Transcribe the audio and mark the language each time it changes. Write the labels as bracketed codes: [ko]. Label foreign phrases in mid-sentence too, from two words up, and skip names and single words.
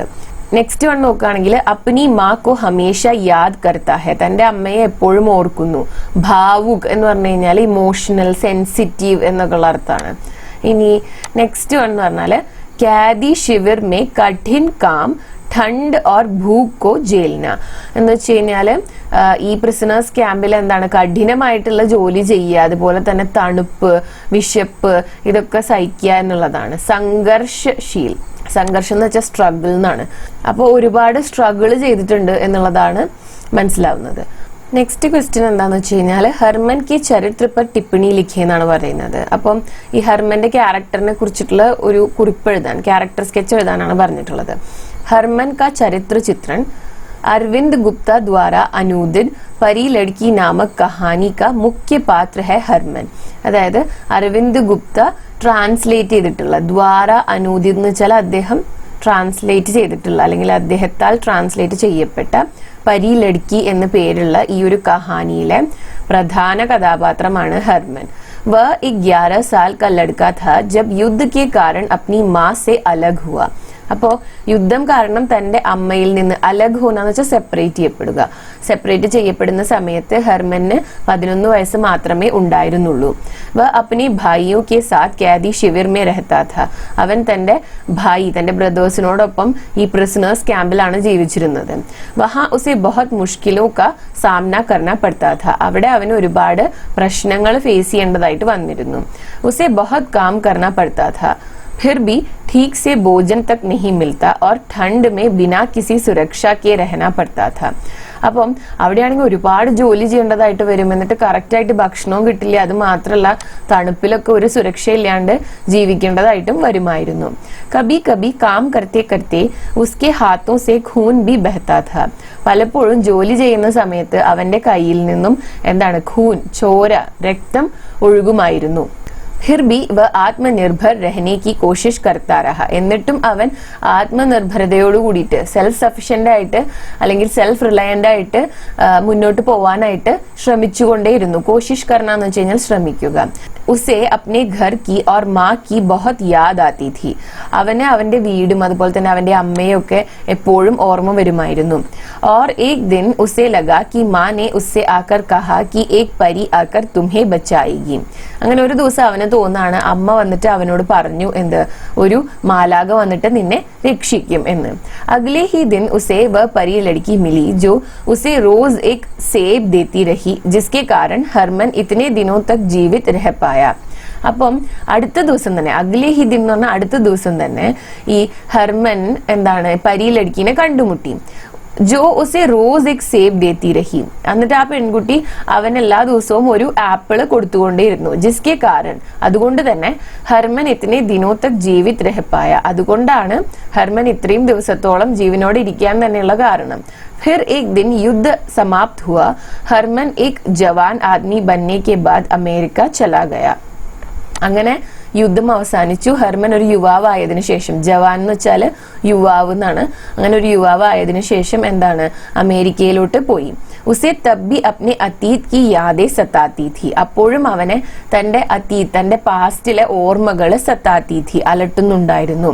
[en] next one [ml] നോക്കുകയാണെങ്കിൽ [hi] अपनी माँ को हमेशा याद करता है, [ml] തന്റെ അമ്മയെ എപ്പോഴും ഓർക്കുന്നു. ഭാവുക് എന്ന് പറഞ്ഞു കഴിഞ്ഞാൽ [en] emotional, sensitive [ml] എന്നൊക്കെയുള്ള അർത്ഥമാണ്. ഇനി [en] next one [ml] എന്ന് പറഞ്ഞാല് [hi] क़ैदी शिविर में कठिन काम ठंड और भूख को झेलना [ml] എന്ന് വെച്ച് കഴിഞ്ഞാൽ ഈ [en] prisoners camp [ml] എന്താണ് കഠിനമായിട്ടുള്ള ജോലി ചെയ്യുക, അതുപോലെ തന്നെ തണുപ്പ്, വിശപ്പ് ഇതൊക്കെ സഹിക്കുക എന്നുള്ളതാണ്. സംഘർഷശീൽ, സംഘർഷം എന്ന് വെച്ചാൽ സ്ട്രഗിൾ എന്നാണ്. അപ്പോൾ ഒരുപാട് സ്ട്രഗിൾ ചെയ്തിട്ടുണ്ട് എന്നുള്ളതാണ് മനസ്സിലാവുന്നത്. [en] next question [ml] എന്താന്ന് വെച്ച് കഴിഞ്ഞാൽ [hi] हरमन की चरित्र पर टिप्पणी लिखी [ml] എന്നാണ് പറയുന്നത്. അപ്പം ഈ ഹർമന്റെ ക്യാരക്ടറിനെ കുറിച്ചിട്ടുള്ള ഒരു കുറിപ്പ് എഴുതാൻ, [en] character sketch [ml] എഴുതാനാണ് പറഞ്ഞിട്ടുള്ളത്. [hi] हरमन का चरित्र चित्रण अरविंद गुप्ता द्वारा अनुदित परी लड़की नामक कहानी का मुख्य पात्र है हरमन. [ml] അതായത് അരവിന്ദ് ഗുപ്ത ട്രാൻസ്ലേറ്റ് ചെയ്തിട്ടുള്ള, [hi] द्वारा अनूदित [ml] എന്ന് വെച്ചാൽ അദ്ദേഹം ട്രാൻസ്ലേറ്റ് ചെയ്തിട്ടുള്ള അല്ലെങ്കിൽ അദ്ദേഹത്താൽ ട്രാൻസ്ലേറ്റ് ചെയ്യപ്പെട്ട പരി ലഡ്കി എന്ന പേരുള്ള ഈ ഒരു കഹാനിയിലെ പ്രധാന കഥാപാത്രമാണ് ഹർമൻ. [hi] वह 11 साल का लड़का था जब युद्ध के कारण अपनी माँ से अलग हुआ. [ml] അപ്പോൾ യുദ്ധം കാരണം തന്റെ അമ്മയിൽ നിന്ന് [hi] अलग होना [ml] എന്ന് വെച്ചാൽ സെപ്പറേറ്റ് ചെയ്യപ്പെടുന്ന സമയത്ത് ഹർമന് 11 വയസ്സ് മാത്രമേ ഉണ്ടായിരുന്നുള്ളൂ. [hi] वह अपनी भाइयों के साथ क़ैदी शिविर में रहता था. [ml] അവൻ തന്റെ ബ്രദേഴ്സിനോടൊപ്പം ഈ [en] prisoners camp [ml] ജീവിച്ചിരുന്നത്. [hi] वहाँ उसे बहुत मुश्किलों का सामना करना पड़ता था. [ml] അവിടെ അവന് ഒരുപാട് പ്രശ്നങ്ങൾ ഫേസ് ചെയ്യേണ്ടതായിട്ട് വന്നിരുന്നു. [hi] उसे बहुत काम करना पड़ता था, फिर भी ठीक से भोजन तक नहीं मिलता और ठंड में बिना किसी सुरक्षा के रहना पड़ता था. [ml] അപ്പം അവിടെയാണെങ്കിൽ ഒരുപാട് ജോലി ചെയ്യേണ്ടതായിട്ട് വരും, എന്നിട്ട് കറക്റ്റായിട്ട് ഭക്ഷണവും കിട്ടില്ല, അത് മാത്രമല്ല തണുപ്പിലൊക്കെ ഒരു സുരക്ഷയില്ലാണ്ട് ജീവിക്കേണ്ടതായിട്ടും വരുമായിരുന്നു. [hi] कभी कभी काम करते करते उसके हाथों से ख़ून भी बहता था. [ml] പലപ്പോഴും ജോലി ചെയ്യുന്ന സമയത്ത് അവന്റെ കയ്യിൽ നിന്നും എന്താണ് ഖൂൻ, ചോര, രക്തം ഒഴുകുമായിരുന്നു. [hi] फिर भी वह आत्मनिर्भर रहने की कोशिश करता रहा. [ml] എന്നിട്ടും അവൻ ആത്മനിർഭരതയോട് കൂടിയിട്ട് [en] self sufficient [ml] ആയിട്ട് അല്ലെങ്കിൽ [en] self reliant [ml] ആയിട്ട് മുന്നോട്ട് പോവാനായിട്ട് ശ്രമിച്ചുകൊണ്ടേയിരുന്നു. [hi] कोशिश करना [ml] എന്ന് വെച്ച് കഴിഞ്ഞാൽ ശ്രമിക്കുക. [hi] उसे अपने घर की और माँ की बहुत याद आती थी. [ml] അവന് അവന്റെ വീടും അതുപോലെ തന്നെ അവന്റെ അമ്മയൊക്കെ എപ്പോഴും ഓർമ്മ വരുമായിരുന്നു. [hi] और एक दिन उसे लगा कि माँ ने उससे आकर कहा कि एक परी आकर तुम्हें बचाएगी. [ml] അങ്ങനെ ഒരു ദിവസം അവന് തോന്നാണ്, അമ്മ വന്നിട്ട് അവനോട് പറഞ്ഞു എന്ത്, ഒരു മാലാക വന്നിട്ട് നിന്നെ രക്ഷിക്കും എന്ന്. [hi] अगले ही दिन उसे वह परी लड़की मिली जो उसे रोज एक सेब देती रही, जिसके कारण हरमन इतने दिनों तक जीवित रह पाया. [ml] അപ്പം അടുത്ത ദിവസം തന്നെ, [hi] अगले ही दिन [ml] എന്ന് പറഞ്ഞാൽ അടുത്ത ദിവസം തന്നെ ഈ ഹർമൻ എന്താണ് പരി ലഡ്കിനെ കണ്ടുമുട്ടി. [hi] जो उसे रोज़ एक सेब देती रही. [ml] എന്നിട്ട് ആ പെൺകുട്ടി അവൻ എല്ലാ ദിവസവും ഒരു ആപ്പിള് കൊടുത്തുകൊണ്ടേയിരുന്നു. [hi] जिसके कारण, [ml] അതുകൊണ്ട് തന്നെ [hi] हरमन इतने दिनों तक जीवित रह पाया, [ml] അതുകൊണ്ടാണ് ഹർമൻ ഇത്രയും ദിവസത്തോളം ജീവനോട് ഇരിക്കാൻ തന്നെയുള്ള കാരണം. [hi] फिर एक दिन युद्ध समाप्त हुआ. हरमन एक जवान आदमी बनने के बाद अमेरिका चला गया. [ml] അങ്ങനെ യുദ്ധം അവസാനിച്ചു. ഹർമൻ ഒരു യുവാവായതിനു ശേഷം, ജവാൻ എന്ന് വെച്ചാൽ യുവാവ് എന്നാണ്, അങ്ങനെ ഒരു യുവാവായതിനു ശേഷം എന്താണ് അമേരിക്കയിലോട്ട് പോയി. [hi] उसे तब भी अपने अतीत की यादें सताती थी. [ml] അപ്പോഴും അവനെ തന്റെ അതീത്, തന്റെ പാസ്റ്റിലെ ഓർമ്മകൾ [hi] सताती थी, [ml] അലട്ടുന്നുണ്ടായിരുന്നു.